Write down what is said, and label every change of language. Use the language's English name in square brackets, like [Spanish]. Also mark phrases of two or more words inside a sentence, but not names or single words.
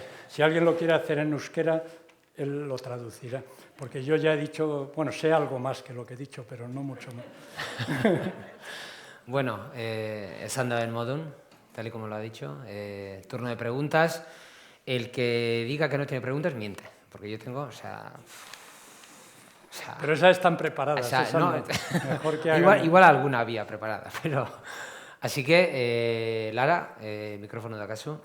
[Spanish] Si alguien lo quiere hacer en euskera, él lo traducirá, porque yo ya he dicho, bueno, sé algo más que lo que he dicho, pero no mucho más. [Basque] Bueno, esan da den modun, [Spanish] tal y como lo ha dicho, turno de preguntas. El que diga que no tiene preguntas, miente, porque yo tengo, o sea, pero esas están preparadas, o sea, esas no, mejor que hagan... igual alguna había preparada, pero... Así que, Lara, micrófono de acaso.